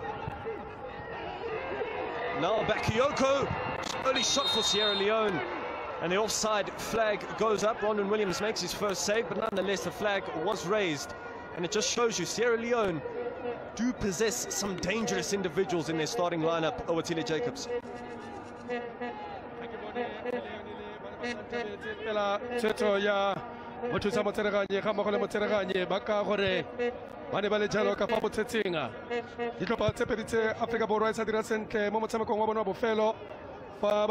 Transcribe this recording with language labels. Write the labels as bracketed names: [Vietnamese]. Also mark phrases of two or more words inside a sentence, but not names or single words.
[English] Now Bakayoko, early shot for Sierra Leone, and the offside flag goes up. Rondon Williams makes his first save, but nonetheless the flag was raised, and it just shows you Sierra Leone do possess some dangerous individuals in their starting lineup. Owatile Jacobs. [Tswana] Bane ba le jalo ka fa botsetsinga ditlhopha tse pedi tse Afrika Borwa e sa dira sentle mo motshamekong wa bona wa bofelo fa ba